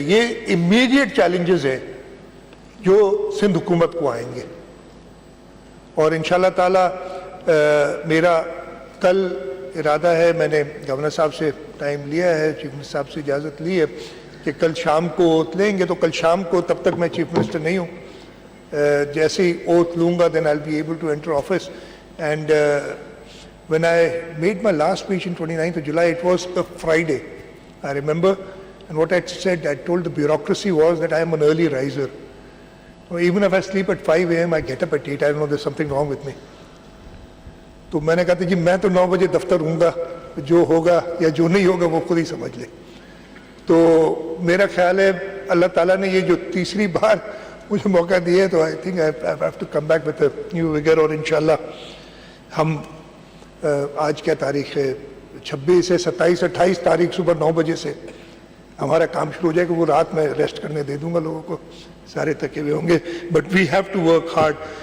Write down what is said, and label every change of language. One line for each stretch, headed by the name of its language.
Urdu: یہ immediate challenges ہیں جو سندھ حکومت کو آئیں گے, اور انشاءاللہ تعالیٰ میرا کل ارادہ ہے, میں نے گورنر صاحب سے ٹائم لیا ہے, چیف منسٹر صاحب سے اجازت لی ہے کہ کل شام کو اوتھ لیں گے. تو کل شام کو, تب تک میں چیف منسٹر نہیں ہوں, جیسے ہی اوتھ لوں گا
English: then I'll be able to enter office and when I made my last speech in 29th of July, it was a Friday, I remember, and what I said, I told the bureaucracy was that I am an early riser. So even if I sleep at 5 a.m., I get up at 8. I don't know, there's something wrong with me.
Urdu: تو میں نے کہا تھا جی میں تو 9 بجے دفتر ہوں گا, جو ہوگا یا جو نہیں ہوگا وہ خود ہی سمجھ لے. تو میرا خیال ہے اللہ تعالیٰ نے یہ جو تیسری بار مجھے موقع دیا ہے, تو
English: I think I have to come back with a new vigour,
Urdu: اور انشاءاللہ ہم آج کیا تاریخ ہے, 26 ہے, 27 28 تاریخ صبح 9 بجے سے ہمارا کام شروع ہو جائے گا. وہ رات میں ریسٹ کرنے دے دوں گا لوگوں کو, سارے تھکے ہوئے ہوں گے,
English: But we have to work hard.